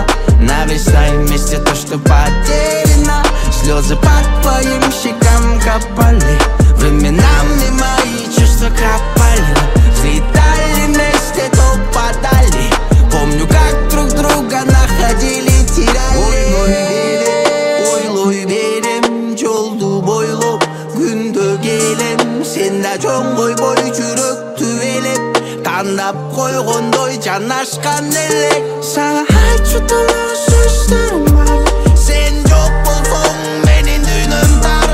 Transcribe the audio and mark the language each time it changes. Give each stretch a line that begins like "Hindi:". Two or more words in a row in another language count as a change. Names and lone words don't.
Russian: Наверстай вместе то, что потеряно. Слезы по твоим щекам капали. Временами мои чувства кропали. Взлетали вместе, то падали. Помню, как друг друга находили, теряли.
Kyrgyz: Ойлой берем, жолду бойлоп күндө келем. Сен да жөн койбой жүрөктү элеп. Тандап койгондой жанашкан элек. Сага айтчу толуу сөздөрүм бар. Сен жок болсоң менин дүйнөм тар.